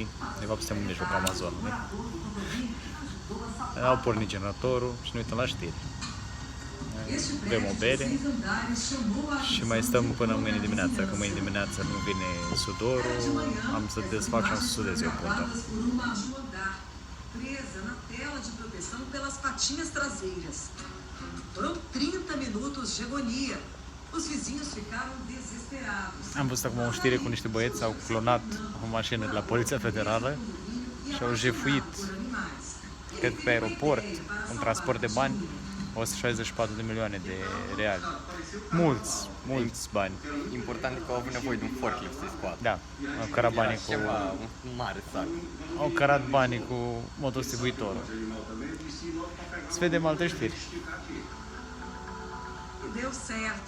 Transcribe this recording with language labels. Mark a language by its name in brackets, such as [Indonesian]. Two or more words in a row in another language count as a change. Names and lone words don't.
[Romanian] De fapt suntem în mijlocul Amazonului. Au pornit generatorul și ne uităm la știri. Bem o bere și mai stăm până mâine dimineață. Dacă mâine dimineață nu vine sudorul, am să desfac și am să sudez eu punta. [Portuguese] Presa na tela de proteção pelas patinhas traseiras. Foram 30 minutos de agonia. Os vizinhos ficaram desesperados. [Romanian] Am văzut acum o știre cu niște băieți, au clonat o mașină de la Poliția Federală și au jefuit, cred că pe aeroport, un transport de bani, 164 de milioane de reali. Mulți bani. Important e că au avut nevoie de un forklift să-i scoată. Da, au cărat banii cu... Ceva, un mare sac. Au cărat banii cu motodistribuitorul. Să vedem alte știri. [Portuguese] E deu certo.